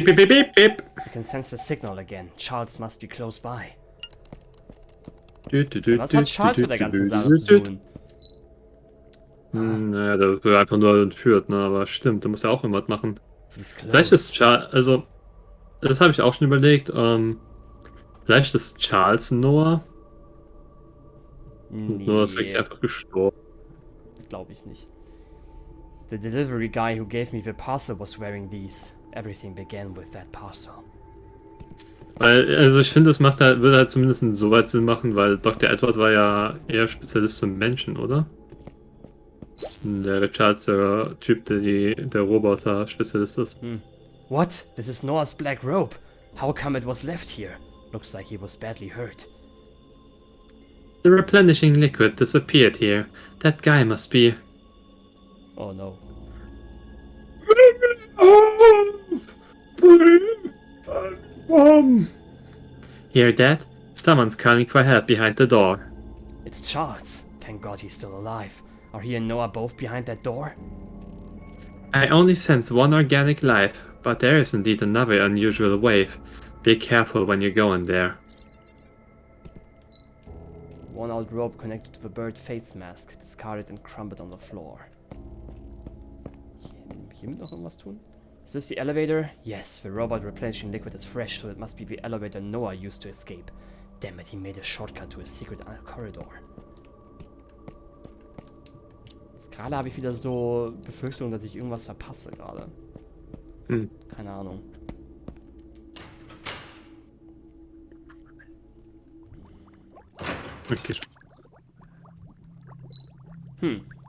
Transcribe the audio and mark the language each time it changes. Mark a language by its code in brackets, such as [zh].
[en] Beep, beep, beep, beep, beep. I can sense the signal again. Charles must be close by. [de] Was Was hat Charles mit der ganzen Sache zu tun? Naja, der wird einfach nur entführt, ne? Aber stimmt, da muss ja auch jemand machen. [en] He's [de] Vielleicht [en] close. [de] ist Charles, also, das habe ich auch schon überlegt, vielleicht ist Charles Noah. Und Noah ist wirklich einfach gestorben. Das glaube ich nicht. [en] The delivery guy who gave me the parcel was wearing these. Everything began with that parcel. [de] Weil, also ich finde, das macht halt, würde halt zumindest insoweit Sinn machen, weil Dr. Edward war ja eher Spezialist für Menschen, oder? Der Charles, der Typ, der Roboter-Spezialist ist. [en] What? This is Noah's black robe. How come it was left here? Looks like he was badly hurt. The replenishing liquid disappeared here. That guy must be... Oh no. Oh, please. Hear that? Someone's calling for help behind the door. It's Charles. Thank God he's still alive. Are he and Noah both behind that door? I only sense one organic life, but there is indeed another unusual wave. Be careful when you go in there. One old rope connected to the bird face mask, discarded and crumbled on the floor. [de] Hiermit noch irgendwas tun? [en] Is this the elevator? Yes, the robot replenishing liquid is fresh, so it must be the elevator Noah used to escape. Damn it, he made a shortcut to a secret corridor. [de] Jetzt gerade habe ich wieder so Befürchtungen, dass ich irgendwas verpasse gerade. Keine Ahnung. Okay.